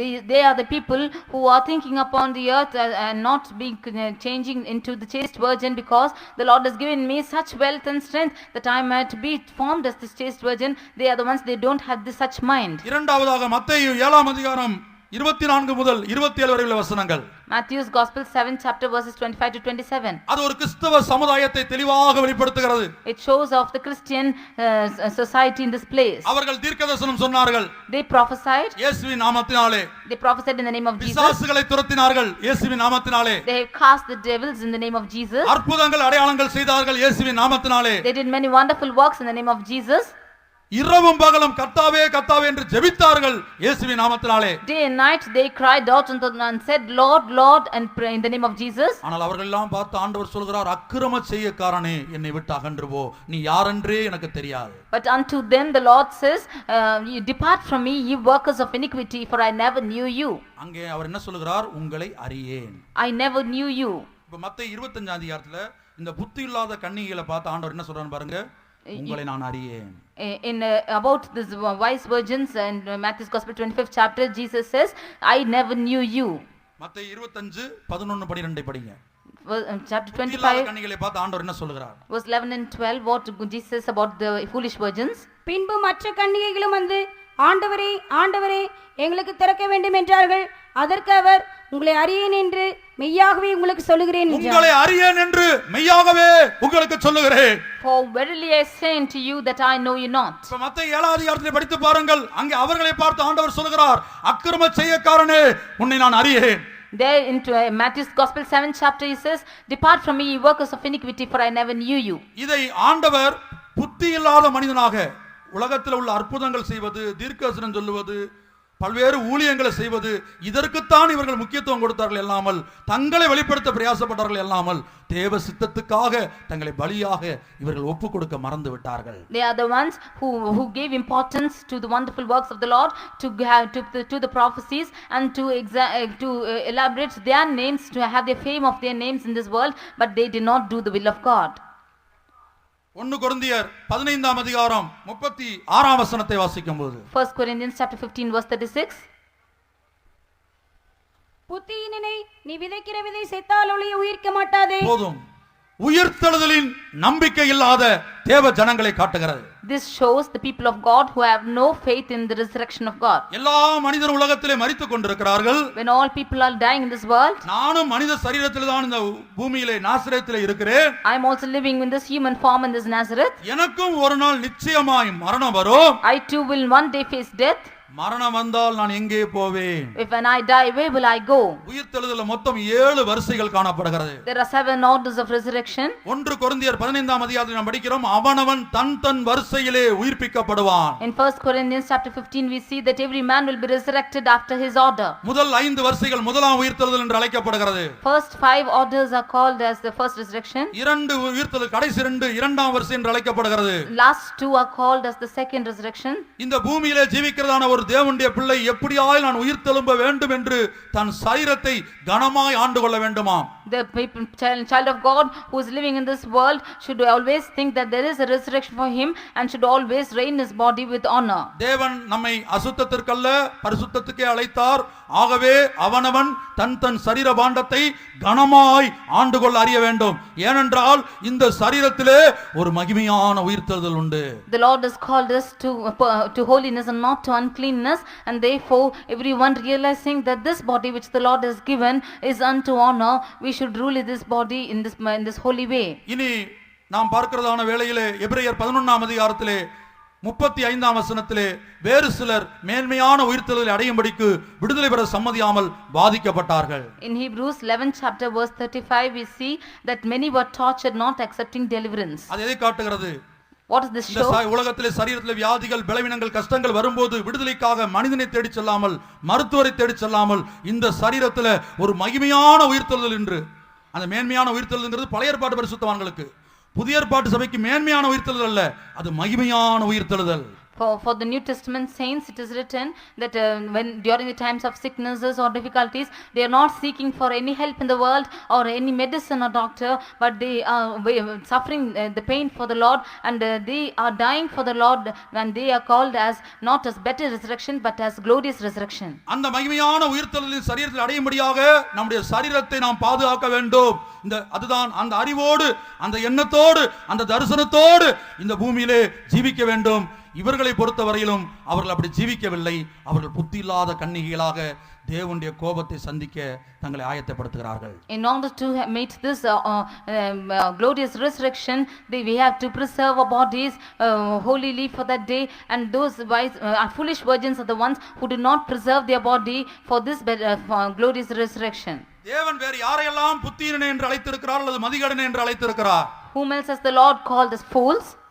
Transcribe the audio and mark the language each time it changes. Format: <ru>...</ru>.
<en>They are the people who are thinking upon the earth and not being changing into the chaste virgin, because the Lord has given me such wealth and strength that I might be formed as this chaste virgin. They are the ones, they don't have this such mind.</en> <ta>இரண்டாவதாக மத்தேயு 7ஆம் அதிகாரம் 24 முதல் 27 வரை உள்ள வசனங்கள்.</ta> <en>Matthew's Gospel 7th chapter verses 25 to 27.</en> <ta>அது ஒரு கிறிஸ்தவ சமுதாயத்தை தெளிவாக வெளிப்படுத்துகிறது.</ta> <en>It shows of the Christian society in this place.</en> <ta>அவர்கள் தீர்க்கதரிசனம் சொன்னார்கள்.</ta> <en>They prophesied.</en> <ta>இயேசுவின் நாமத்தினாலே.</ta> <en>They prophesied in the name of Jesus.</en> <ta>பிசாசுகளை துரத்தினார்கள் இயேசுவின் நாமத்தினாலே.</ta> <en>They cast the devils in the name of Jesus.</en> <ta>அற்புதங்கள் அடையாளங்கள் செய்தார்கள் இயேசுவின் நாமத்தினாலே.</ta> <en>They did many wonderful works in the name of Jesus.</en> <ta>இரவும் பகலும் கர்த்தாவே கர்த்தாவே என்று ஜெபித்தார்கள் இயேசுவின் நாமத்தினாலே.</ta> <en>Day and night they cried out unto and said, Lord, Lord, and pray in the name of Jesus.</en> <ta>ஆனால் அவர்கள் எல்லாம் பார்த்து ஆண்டவர் சொல்கிறார், அக்கிரம செய்யக்காரனே என்னை விட்டு அகன்று போ, நீ யாரென்றே எனக்கு தெரியாது.</ta> <en>But unto them the Lord says, you depart from me, ye workers of iniquity, for I never knew you.</en> <ta>அங்கே அவர் என்ன சொல்கிறார், உங்களை அறியேன்.</ta> <en>I never knew you.</en> <ta>இப்ப மத்தேயு 25ஆம் அதிகாரத்துல இந்த புத்தி இல்லாத கன்னிகைகளை பார்த்து ஆண்டவர் என்ன சொல்றாரு பாருங்க, உங்களை நான் அறியேன்.</ta> <en>In about this wise virgins and Matthew's Gospel 25th chapter, Jesus says, I never knew you.</en> <ta>மத்தேயு 25:11-12 படிங்க.</ta> <en>Chapter 25</en> <ta>கன்னிகைகளை பார்த்து ஆண்டவர் என்ன சொல்கிறார்?</ta> <en>verse 11 and 12, what Jesus says about the foolish virgins.</en> <ta>பின்பு மற்ற கன்னிகைகளும் வந்து, ஆண்டவரே ஆண்டவரே எங்களுக்கு திறக்க வேண்டும் என்றார்கள். அதற்கு அவர், உங்களை அறியேன் என்று மெய்யாகவே உங்களுக்கு சொல்லுகிறேன். உங்களை அறியேன் என்று மெய்யாகவே உங்களுக்கு சொல்லுகிறேன்.</ta> <en>For verily I say unto you that I know you not.</en> <ta>இப்ப மத்தேயு 7ஆம் அதிகாரத்தை படித்து பாருங்கள், அங்கே அவர்களை பார்த்து ஆண்டவர் சொல்கிறார், அக்கிரம செய்யக்காரனே உன்னை நான் அறியேன்.</ta> <en>There into Matthew's Gospel 7th chapter he says, depart from me, ye workers of iniquity, for I never knew you.</en> <ta>இதை ஆண்டவர் புத்தி இல்லாத மனிதனாக உலகத்தில் உள்ள அற்புதங்கள் செய்வது, தீர்க்கதரிசனம் சொல்லுவது, பல்வேறு ஊழியங்களை செய்வது, இதற்குத்தான் இவர்கள் முக்கியத்துவம் கொடுத்தார்கள் இல்லாமல், தங்களை வெளிப்படுத்த பிரயாசப்பட்டார்கள் இல்லாமல், தேவ சித்தத்துக்காக தங்களை பலியாக இவர்கள் ஒப்பு கொடுக்க மறந்து விட்டார்கள்.</ta> <en>They are the ones who gave importance to the wonderful works of the Lord, to the prophecies, and to elaborate their names, to have the fame of their names in this world, but they did not do the will of God.</en> <ta>1 கொரிந்தியர் 15ஆம் அதிகாரம் 36ஆம் வசனத்தை வாசிக்கும்போது,</ta> <en>1 Corinthians chapter 15 verse 36,</en> <ta>புத்தியினனை நீ விதைக்கிற விதை செத்தால் ஒழிய உயிர்க்க மாட்டாதே. போதும், உயிர்த்தெழுதலின் நம்பிக்கை இல்லாத தேவ ஜனங்களை காட்டுகிறது.</ta> <en>This shows the people of God who have no faith in the resurrection of God.</en> <ta>எல்லா மனிதர் உலகத்திலே மரித்துக் கொண்டிருக்கிறார்கள்.</ta> <en>When all people are dying in this world,</en> <ta>நானும் மனித சரீரத்தில் தான் இந்த பூமியிலே நாசரேத்திலே இருக்கிறேன்.</ta> <en>I am also living in this human form in this Nazareth.</en> <ta>எனக்கும் ஒரு நாள் நிச்சயமாய் மரணம் வரும்.</ta> <en>I too will one day face death.</en> <ta>மரணம் வந்தால் நான் எங்கே போவேன்?</ta> <en>If when I die, where will I go?</en> <ta>உயிர்த்தெழுதலில் மொத்தம் 7 வரிசைகள் காணப்படுகிறது.</ta> <en>There are 7 orders of resurrection.</en> <ta>1 கொரிந்தியர் 15ஆம் அதிகாரத்தில் நாம் படிக்கிறோம், அவனவன் தன் வரிசையிலே உயிர்ப்பிக்கப்படுவான்.</ta> <en>In 1 Corinthians chapter 15 we see that every man will be resurrected after his order.</en> <ta>முதல் 5 வரிசைகள் முதலாம் உயிர்த்தெழுதல் என்று அழைக்கப்படுகிறது.</ta> <en>First 5 orders are called as the first resurrection.</en> <ta>2 உயிர்த்தெழுதல் கடைசி 2 இரண்டாம் வரிசை என்று அழைக்கப்படுகிறது.</ta> <en>Last 2 are called as the second resurrection.</en> <ta>இந்த பூமியிலே ஜீவிக்கிறதான ஒரு தேவனுடைய பிள்ளை எப்படியாய் நான் உயிர்த்தெழும்ப வேண்டும் என்று தன் சரீரத்தை கனமாய் ஆண்டு கொள்ள வேண்டுமா?</ta> <en>The child of God who is living in this world should always think that there is a resurrection for him and should always reign his body with honor.</en> <ta>தேவன் நம்மை அசுத்தத்திற்கல்ல பரிசுத்தத்துக்கே அழைத்தார். ஆகவே அவனவன் தன் சரீர பாண்டத்தை கனமாய் ஆண்டு கொள்ள அறிய வேண்டும். ஏனென்றால் இந்த சரீரத்திலே ஒரு மகிமையான உயிர்த்தெழுதல் உண்டு.</ta> <en>The Lord has called us to holiness and not to uncleanness, and therefore everyone realizing that this body which the Lord has given is unto honor, we should rule this body in this holy way.</en> <ta>இனி நாம் பார்க்கிறதான வேளையிலே எபிரேயர் 11ஆம் அதிகாரத்திலே 35ஆம் வசனத்திலே வேறு சிலர் மேன்மையான உயிர்த்தெழுதலை அடையும்படிக்கு விடுதலை பெற சம்மதியாமல் பாதிக்கப்பட்டார்கள்.</ta> <en>In Hebrews 11th chapter verse 35 we see that many were tortured not accepting deliverance.</en> <ta>அது எதை காட்டுகிறது?</ta> <en>What is this show?</en> <ta>இந்த உலகத்திலே சரீரத்திலே வியாதிகள் பலவீனங்கள் கஷ்டங்கள் வரும்போது விடுதலைக்காக மனிதனை தேடி செல்லாமல் மருத்துவரை தேடி செல்லாமல் இந்த சரீரத்திலே ஒரு மகிமையான உயிர்த்தெழுதல் என்று அந்த மேன்மையான உயிர்த்தெழுதல்ங்கிறது பழைய ஏற்பாட்டு பரிசுத்தவான்களுக்கு, புதிய ஏற்பாட்டு சபைக்கு மேன்மையான உயிர்த்தெழுதல் அல்ல, அது மகிமையான உயிர்த்தெழுதல்.</ta> <en>For the New Testament saints it is written that when during the times of sicknesses or difficulties they are not seeking for any help in the world or any medicine or doctor, but they are suffering the pain for the Lord and they are dying for the Lord, and they are called as not as better resurrection but as glorious resurrection.</en> <ta>அந்த மகிமையான உயிர்த்தெழுதலின் சரீரத்தில் அடையும்படியாக நம்முடைய சரீரத்தை நாம் பாதுகாக்க வேண்டும். அதுதான் அந்த அறிவோடு அந்த எண்ணத்தோடு அந்த தரிசனத்தோடு இந்த பூமியிலே ஜீவிக்க வேண்டும். இவர்களை பொறுத்தவரையிலும் அவர்கள் அப்படி ஜீவிக்கவில்லை. அவர்கள் புத்தி இல்லாத கன்னிகைகளாக தேவனுடைய கோபத்தை சந்திக்க தங்களை ஆயத்தப்படுத்துகிறார்கள்.</ta> <en>In order to meet this glorious resurrection, we have to preserve our bodies holily for that day, and those wise foolish virgins are the ones who do not preserve their body for this glorious resurrection.</en> <ta>தேவன் வேறு யாரையெல்லாம் புத்தியீனனை என்று அழைத்திருக்கிறார் அல்லது மதிகடனை என்று அழைத்திருக்கிறார்?</ta> <en>Whom else has the Lord called as fools?</en>